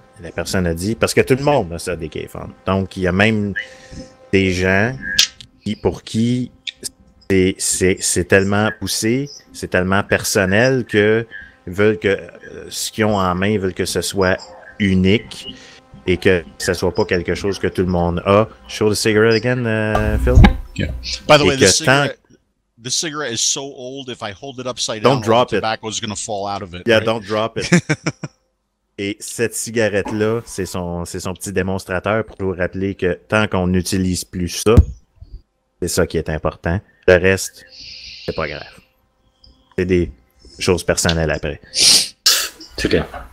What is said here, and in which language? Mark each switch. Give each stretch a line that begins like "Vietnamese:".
French: La personne a dit « Parce que tout le monde a ça, des K-Fund ». Donc, il y a même des gens pour qui c'est tellement poussé, c'est tellement personnel que veulent que ce qu'ils ont en main, veulent que ce soit unique et que ce soit pas quelque chose que tout le monde a.
English: Show the cigarette again, Phil? Yeah. By the way, the cigarette is so old, if I hold it upside down, the tobacco is going to fall out of it. Yeah, right? Don't drop it.
French: Et cette cigarette-là, c'est son petit démonstrateur pour nous rappeler que tant qu'on n'utilise plus ça, c'est ça qui est important. Le reste, c'est pas grave. C'est des choses personnelles après. C'est clair.